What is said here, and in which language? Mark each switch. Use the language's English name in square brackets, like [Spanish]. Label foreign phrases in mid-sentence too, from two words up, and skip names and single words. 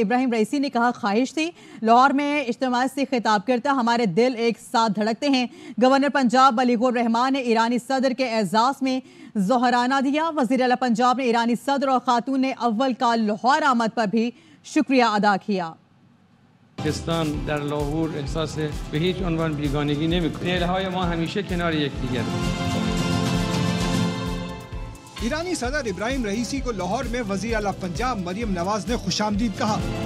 [Urdu] ابراہیم رئیسی نے کہا، خواہش تھی لاہور میں اجتماع سے خطاب کرتا، ہمارے دل ایک ساتھ دھڑکتے ہیں. گورنر پنجاب بلیغ الرحمان نے ایرانی صدر کے اعزاز میں ظہرانہ دیا. وزیر اعلیٰ پنجاب نے ایرانی صدر اور خاتون نے اول کا لاہور آمد پر بھی شکریہ ادا کیا. [Persian] पाकिस्तान در لاهور احساس به هیچ عنوان بیگانگی نمی‌کنه. دلهای ما همیشه کنار یکدیگر. [Urdu] ایرانی صدر ابراہیم رئیسی کو لاہور میں وزیر اعلیٰ پنجاب مریم نواز نے خوش آمدید کہا.